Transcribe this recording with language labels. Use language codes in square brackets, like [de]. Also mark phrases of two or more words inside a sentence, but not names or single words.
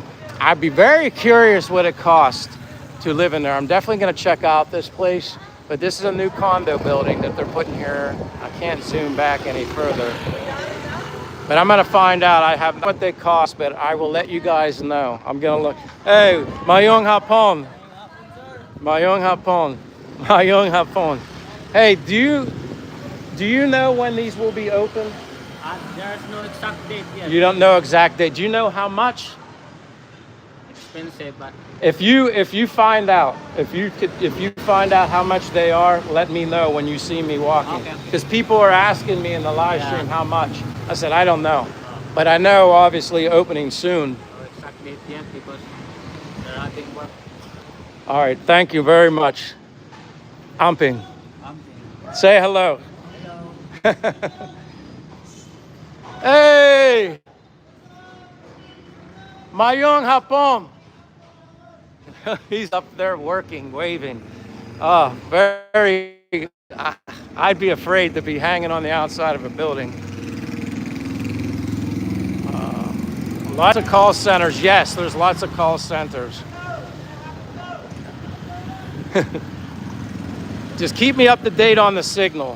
[en] I'd be very curious what it costs to live in there. I'm definitely going to check out this place. But this is a new condo building that they're putting here. I can't zoom back any further. But I'm going to find out. I have what they cost, but I will let you guys know. I'm going to look. [ceb] Hey, Mayong Hapon. Mayong hapon. Mayong hapon. [en] Hey, do you know when these will be open? There's no exact date yet. You don't know exact date. Do you know how much? Expensive, but If you find out, if you find out how much they are, let me know when you see me walking. Okay. Because people are asking me in the live Yeah. stream how much. I said I don't know, but I know obviously opening soon. no exact date yet because they're having work. All right, thank you very much. Amping. Um, Say hello. Hello. [ceb] Hey, Mayong hapon. [en] He's up there working, waving. Oh, very. I'd be afraid to be hanging on the outside of a building. Lots of call centers. Yes, there's lots of call centers. Just keep me up to date on the signal.